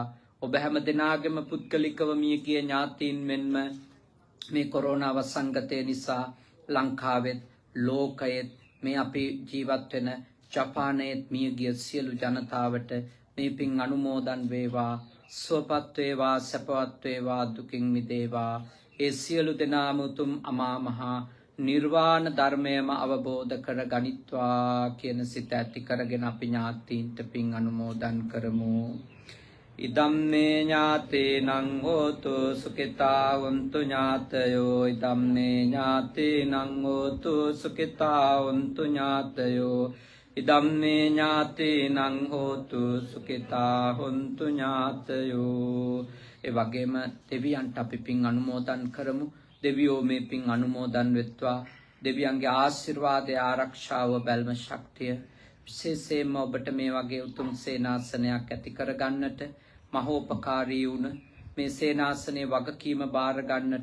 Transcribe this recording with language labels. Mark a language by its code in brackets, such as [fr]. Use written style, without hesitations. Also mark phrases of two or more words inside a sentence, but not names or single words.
[si] ඔබ හැම දෙනාගේම පුද්ගලිකව මිය ගිය ඥාතීන් මෙන්ම මේ කොරෝනා වසංගතය නිසා ලංකාවෙත් ලෝකයෙත් මේ අපි ජීවත් වෙන ජපානයේත් මිය ගිය සියලු ජනතාවට මේ පින් අනුමෝදන් වේවා, සුවපත් වේවා, සැපවත් වේවා, දුකින් මිදේවා. ඒ සියලු දෙනාම උතුම් අමා මහා නිර්වාණ ධර්මයම අවබෝධ කර ගනිත්වා කියන සිත ඇති කරගෙන අපි ඥාතීන්ට පින් අනුමෝදන් කරමු. [pi] ඉදම්මේ ඥාතේනං හෝතු සුඛිතා වന്തു ඥාතයෝ. ඉදම්මේ ඥාතේනං හෝතු සුඛිතා වന്തു ඥාතයෝ. ඉදම්මේ ඥාතේනං හෝතු සුඛිතා වന്തു ඥාතයෝ. [si] ඒ වගේම දෙවියන්ට අපි පින් අනුමෝදන් කරමු. දෙවියෝ මේ පින් අනුමෝදන් වෙත්වා. දෙවියන්ගේ ආශිර්වාදය, ආරක්ෂාව, බැල්ම ශක්තිය විශේෂයෙන්ම ඔබට මේ වගේ උතුම් සේනාසනයක් ඇති කරගන්නට, මහෝපකාරී වුණ මේ සේනාසනයේ වගකීම බාර ගන්නට